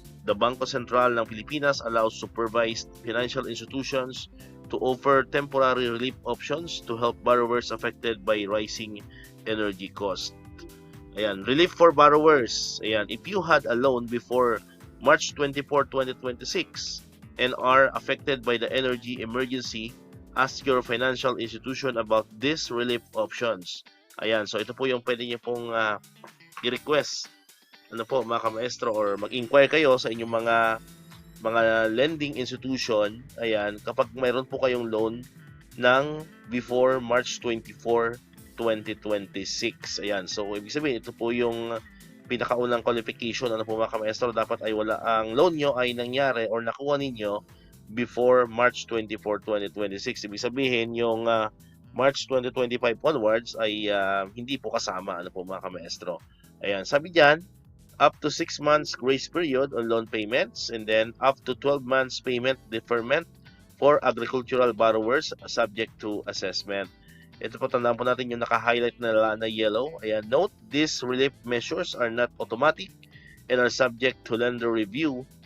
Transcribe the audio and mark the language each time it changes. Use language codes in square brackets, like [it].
[en] The Bangko Sentral ng Pilipinas allows supervised financial institutions to offer temporary relief options to help borrowers affected by rising energy cost. Ayan, relief for borrowers. Ayan, if you had a loan before March 24, 2026, and are affected by the energy emergency, ask your financial institution about these relief options. [tl] Ayan, so ito po yung pwede niyo pong i-request, ano po mga kamaestro, or mag-inquire kayo sa inyong mga lending institution. Ayan, kapag mayroon po kayong loan ng before March 24, 2026. Ayan, so ibig sabihin ito po yung pinakaunang qualification, ano po mga kamaestro, dapat ay wala ang loan nyo ay nangyari or nakuha ninyo before March 24, 2026. Ibig sabihin yung March 2025 onwards ay hindi po kasama, ano po mga kamaestro. [en] Ayan, sabi dyan, up to 6 months grace period on loan payments, and then up to 12 months payment deferment for agricultural borrowers subject to assessment. [tl] Ito po, tandaan po natin yung naka-highlight na yellow. [en] Ayan, note, these relief measures are not automatic and are subject to lender review.